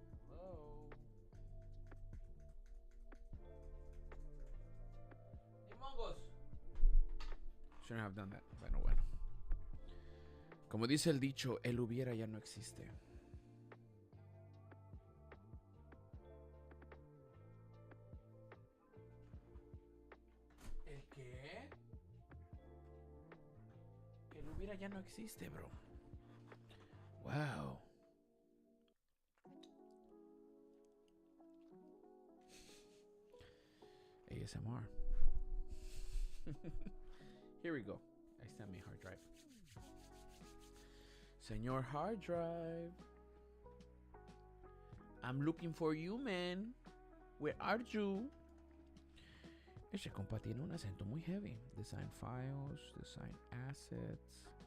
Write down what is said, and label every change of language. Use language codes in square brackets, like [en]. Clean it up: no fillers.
[en] Hello. Hey, Mongos. Shouldn't have done that, but [es] no bueno. Como dice el dicho, el hubiera ya no existe. ¿El qué? Que el hubiera ya no existe, bro. [en] Wow. ASMR. Here we go. I sent me hard drive. Señor hard drive. I'm looking for you, man. Where are you? [es] Ese compa tiene un acento muy heavy. [en] Design files, design assets.